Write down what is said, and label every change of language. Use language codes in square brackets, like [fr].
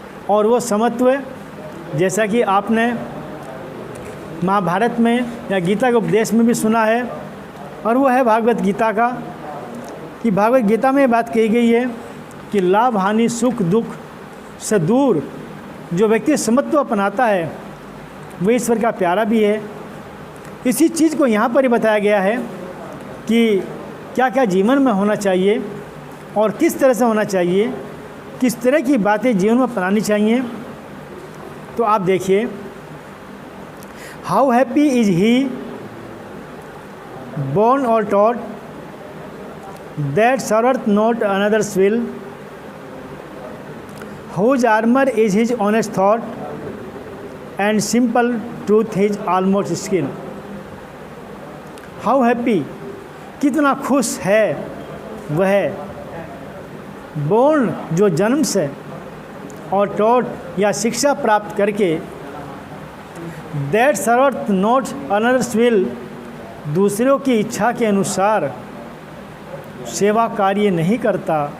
[hi] और वो समत्व, जैसा कि आपने महाभारत में या गीता के उपदेश में भी सुना है, और वो है भागवत गीता का, कि भागवत गीता में ये बात कही गई है कि लाभ, हानि, सुख, दुख से दूर जो व्यक्ति समत्व अपनाता है वो ईश्वर का प्यारा भी है। इसी चीज़ को यहाँ पर ही बताया गया है कि क्या क्या जीवन में होना चाहिए और किस तरह से होना चाहिए, किस तरह की बातें जीवन में अपनानी चाहिए। तो आप देखिए, [en] How happy is he born or taught that serveth not another's will, whose armor is his honest thought, and simple truth his almost skill. How happy, [hi] कितना खुश है वह, [en] born [hi] जो जन्म से, और [en] taught [hi] या शिक्षा प्राप्त करके, [en] that serveth not another's will [hi] दूसरों की इच्छा के अनुसार सेवा कार्य नहीं करता।